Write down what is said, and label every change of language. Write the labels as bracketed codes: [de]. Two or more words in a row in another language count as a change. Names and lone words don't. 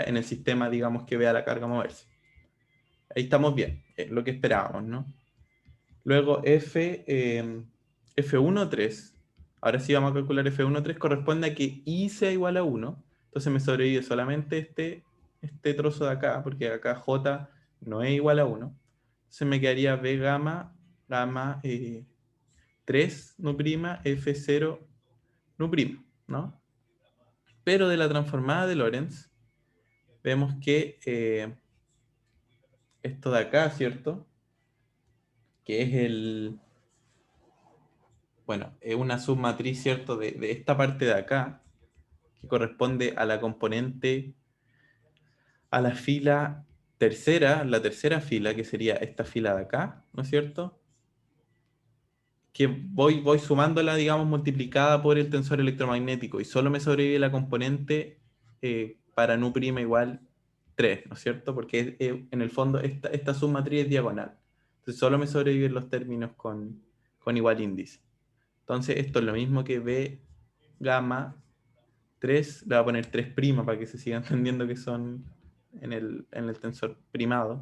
[es] En el sistema, digamos, que vea la carga moverse. Ahí estamos bien, lo que esperábamos, ¿no? Luego F1,3. Ahora sí vamos a calcular F1,3. Corresponde a que I sea igual a 1. Entonces me sobrevive solamente este trozo de acá, porque acá J no es igual a 1. Entonces me quedaría B gamma 3 nu prima F0 nu prima, ¿no? Pero de la transformada de Lorentz, vemos que esto de acá, ¿cierto? Que es bueno, es una submatriz, ¿cierto? De esta parte de acá, que corresponde a la componente, a la fila tercera, la tercera fila, que sería esta fila de acá, ¿no es cierto? Que voy sumándola, digamos, multiplicada por el tensor electromagnético, y solo me sobrevive la componente para nu prima igual 3, ¿no es cierto? Porque en el fondo esta submatriz es diagonal. Entonces solo me sobreviven los términos con igual índice. Entonces esto es lo mismo que B gamma 3, le voy a poner 3' para que se siga entendiendo que son en el tensor primado.